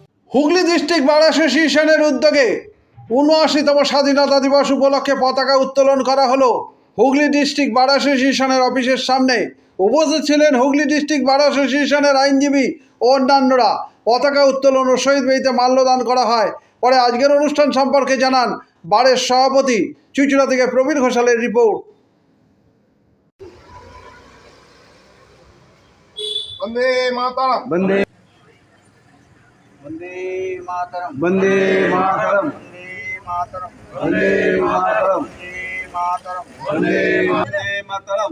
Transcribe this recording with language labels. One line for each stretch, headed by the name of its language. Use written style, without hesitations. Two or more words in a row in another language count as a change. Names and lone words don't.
Bangla: হুগলি ডিস্ট্রিক্ট বার অ্যাসোসিয়েশনের উদ্যোগে ৭৯তম স্বাধীনতা দিবস উপলক্ষে পতাকা উত্তোলন করা হলো হুগলি ডিস্ট্রিক্ট বার অ্যাসোসিয়েশনের অফিসের সামনে। উপস্থিত ছিলেন হুগলি ডিস্ট্রিক্ট বার অ্যাসোসিয়েশনের আইনজীবী ও অন্যান্যরা। পতাকা উত্তোলন ও শহীদ বেদিতে মাল্যদান করা হয়। পরে আজকের অনুষ্ঠান সম্পর্কে জানান বারের সভাপতি। চুঁচুড়া থেকে প্রবীর ঘোষালের রিপোর্ট।
Sanskrit: वंदे मातरम वंदे वंदे मातरम वंदे मातरम वंदे मातरम वंदे मातरम वंदे मातरम